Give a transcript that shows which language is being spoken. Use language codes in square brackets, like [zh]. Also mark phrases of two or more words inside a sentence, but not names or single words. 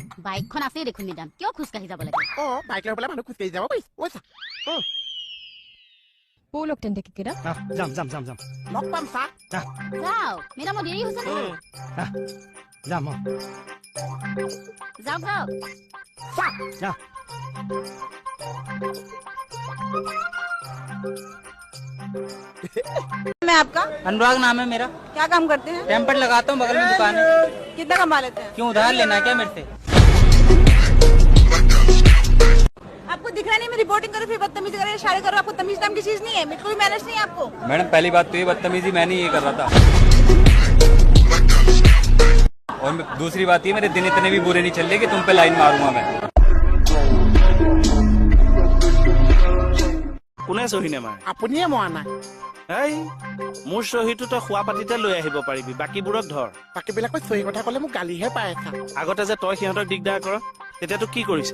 [as] বাইকখন আছেই দেখোন মেডাম কিয় খোজকাঢ়ি যাব লাগে বাইক লৈ পেলাই মানুহ খোজকাঢ়ি যাব পাৰিছে বৌ লগ তেন্তে কেইকেইটা যাম যাম যাম যাম লগ পাম চা যাওক মেডামৰ দেৰি হৈছে নহয় যাম যাওক যাওক যা [hi] मैं आपका अनुराग नाम है मेरा क्या काम करते हैं टेम्पर लगाता हूँ बगल में दुकान है कितना कमा लेते हैं क्यों उधार लेना है क्या मेरे से आपको दिख रहा नहीं मैं रिपोर्टिंग करूँ फिर बदतमीजी करे इशारे करो आपको तमीज नाम की चीज नहीं है मेरे को भी मैनेज नहीं है आपको मैडम पहली बात तो ये बदतमीजी मैं नहीं ये कर रहा था और दूसरी बात ये मेरे दिन इतने भी बुरे नहीं चल रहे कि तुम पे लाइन मारूंगा मैं [as] কোনে চহী নেমাৰে আপুনিয়ে মৰা নাই এই মোৰ চহীটো তই খোৱা পাতিতে লৈ আহিব পাৰিবি বাকীবোৰক ধৰ বাকীবিলাকক চহী কথা ক'লে মোক গালিহে পাই আছা আগতে যে তই সিহঁতক দিগদাৰ কৰ তেতিয়া তোক কি কৰিছে